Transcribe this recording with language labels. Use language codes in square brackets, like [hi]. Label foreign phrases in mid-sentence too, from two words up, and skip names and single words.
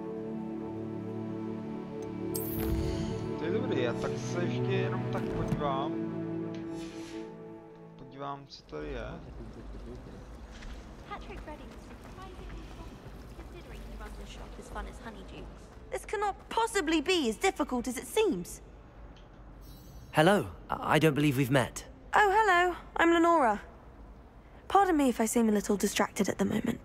[cs] To je dobrý, já tak se ještě jenom tak podívám. Podívám, co tady je. [en] This cannot possibly be as difficult as it seems. Hello. I don't believe we've met. Oh, hello. I'm Lenora. Pardon me if I seem a little distracted at the moment.